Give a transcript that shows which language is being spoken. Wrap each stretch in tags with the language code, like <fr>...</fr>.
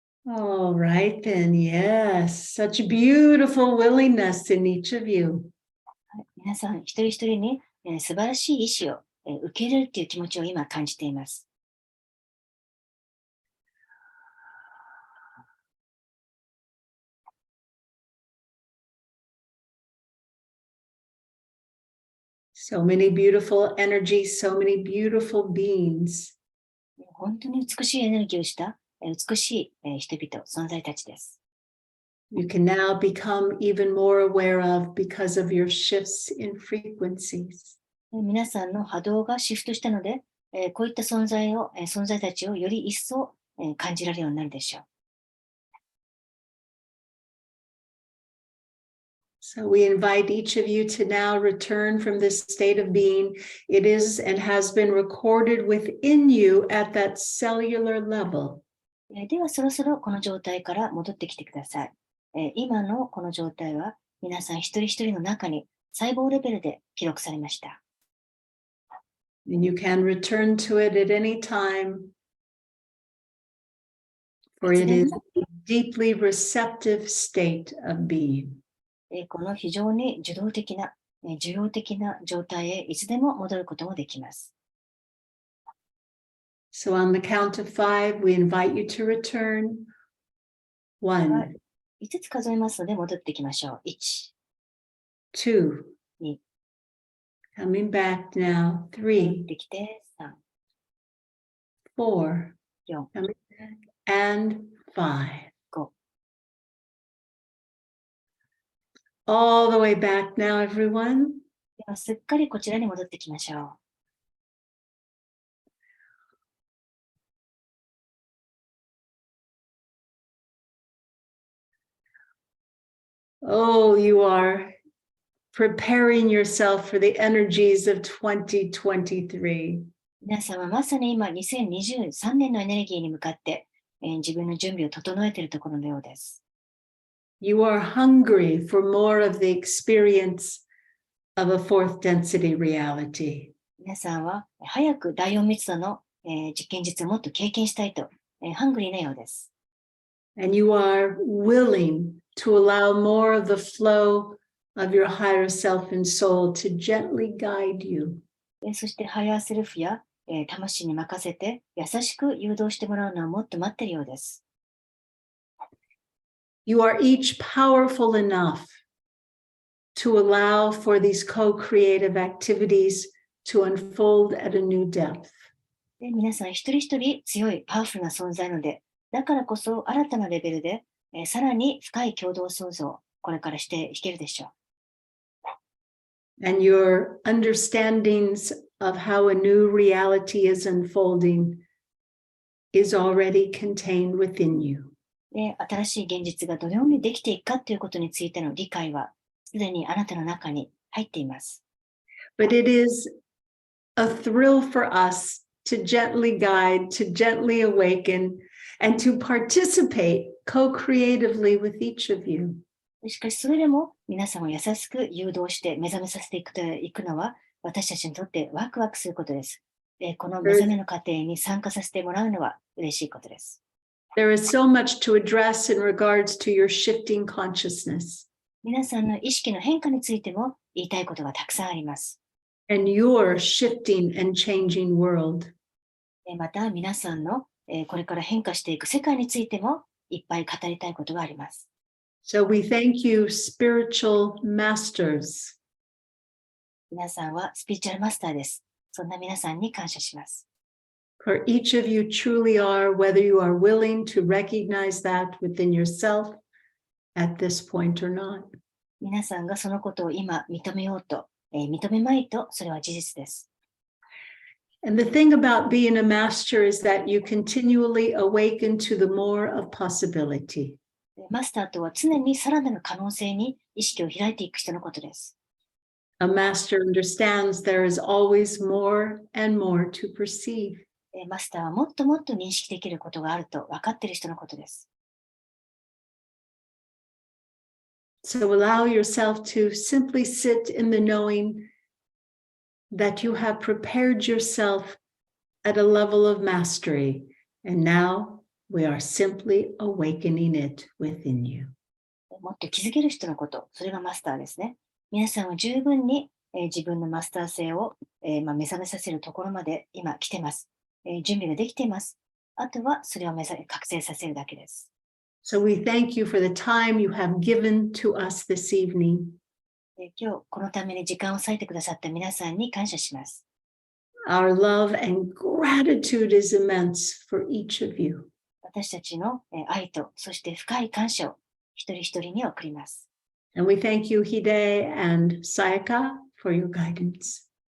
<en>All right, then, yes, such beautiful willingness in each of you.</en> <ja>皆さん、一人一人に素晴らしい意志を受け入れるという気持ちを今感じています。</ja> <en>So many beautiful energies, so many beautiful beings.</en> <ja>本当に美しいエネルギーをした美しい人々、存在たちです。</ja> <en>You can now become even more aware of because of your shifts in frequencies.</en> <ja>皆さんの波動がシフトしたので、こういった存在たちをより一層感じられるようになるでしょう。</ja> <en>So we invite each of you to now return from this state of being. It is and has been recorded within you at that cellular level.</en> <ja>ではそろそろこの状態から戻ってきてください。今のこの状態は皆さん一人一人の中に細胞レベルで記録されました。</ja> <en>And you can return to it at any time, for it is a deeply receptive state of being.</en> <ja>この非常に受動的な、受容的な状態へいつでも戻ることもできます。</ja> <en>So on the count of 5, we invite you to return. 1,</en> <ja>5つ数えますので戻ってきましょう。 1、</ja> <en>2,</en> <ja>2</ja> <en>coming back now.</en> <ja>戻</ja> <en>3,</en> <ja>ってきて、3、</ja> <en>4,</en> <ja>4、</ja> <en>coming back, and 5.</en> <ja>5。</ja> <en>All the way back now, everyone.</en> <ja>ではすっかりこちらに戻ってきましょう。</ja> <en>Oh, you are preparing yourself for the energies of 2023.</en> <ja>皆さんはまさに今2023年のエネルギーに向かって、自分の準備を整えているところのようです。</ja> <en>You are hungry for more of the experience of a fourth density reality.</en> <ja>皆さんは早く第4密度の、実験実をもっと経験したいと、ハングリーなようです。</ja> <en>And you are willing to allow more of the flow of your higher self and soul to gently guide you.</en> <ja>そしてハイヤーセルフや、魂に任せて優しく誘導してもらうのはもっと待っているようです。</ja> <en>You are each powerful enough to allow for these co-creative activities to unfold at a new depth.</en> <ja>で皆さん一人一人強いパワフルな存在なので、だからこそ新たなレベルで、さらに深い共同創造をこれからしていけるでしょう。</ja> <en>And your understandings of how a new reality is unfolding is already contained within you.</en> <ja>で新しい現実がどのようにできていくかということについての理解はすでにあなたの中に入っています。</ja> <en>But it is a thrill for us to gently guide, to gently awaken, and to participate co-creatively with each of you.</en> <ja>しかしそれでも皆さんを優しく誘導して目覚めさせていくのは私たちにとってワクワクすることです。この目覚めの過程に参加させてもらうのは嬉しいことです。</ja> <en>There is so much to address in regards to your shifting consciousness.</en> <ja>皆さんの意識の変化についても言いたいことがたくさんあります。</ja> <en>And your shifting and changing world.</en> <ja>また皆さんのこれから変化していく世界についてもいっぱい語りたいことがあります。</ja> <en>So we thank you, spiritual masters.</en> <ja>皆さんはスピリチュアルマスターです。そんな皆さんに感謝します。</ja> <en>For each of you truly are, whether you are willing to recognize that within yourself at this point or not.</en> <ja>皆さんがそのことを今認めようと、認めまいと、それは事実です。</ja> <en>And the thing about being a master is that you continually awaken to the more of possibility.</en> <ja>マスターとは常にさらなる可能性に意識を開いていく人のことです。</ja> <en>A master understands there is always more and more to perceive.</en> <ja>マスターはもっともっと認識できることがあると分かっている人のことです。</ja> <en>So allow yourself to simply sit in the knowing that you have prepared yourself at a level of mastery, and now we are simply awakening it within you.</en> <ja>もっと気づける人のこと、それがマスターですね。皆さんは十分に、自分のマスター性を、目覚めさせるところまで今来ています。準備ができています。あとはそれを覚醒させるだけです。</ja> <en>So we thank you for the time you have given to us this evening.</en> <ja>今日このために時間を割いてくださった皆さんに感謝します。</ja> <en>Our love and gratitude is immense for each of you.</en> <ja>私たちの愛と、そして深い感謝を一人一人に送ります。</ja> <en>And we thank you, Hide and Sayaka, for your guidance.</en>